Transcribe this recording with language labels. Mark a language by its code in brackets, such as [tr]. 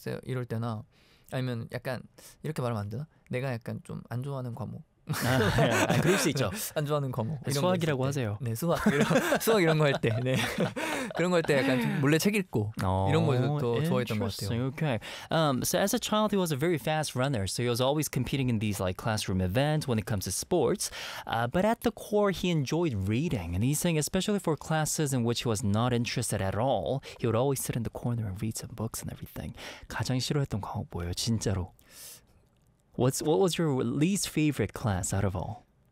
[ko] 이럴 때나 아니면 약간 이렇게 말하면 안 되나? 내가 약간 좀 안 좋아하는 과목. 아, 그럴 수 있죠. 안 좋아하는 과목. 수학이라고 하세요. 네, 수학. 수학 이런 거 할 때. 네. 그런 거 할 때 약간 몰래 책 읽고 이런 거 더 좋아했던 것 같아요. [en] Okay. So as a child, he was a very fast runner. So he was always competing in these like classroom events when it comes to sports. But at the core, he enjoyed reading. And he's saying, especially for classes in which he was not interested at all, he would always sit in the corner and read some books and everything. [ko] 가장 싫어했던 과목 뭐예요, 진짜로? [en] What was your least favorite class out of all?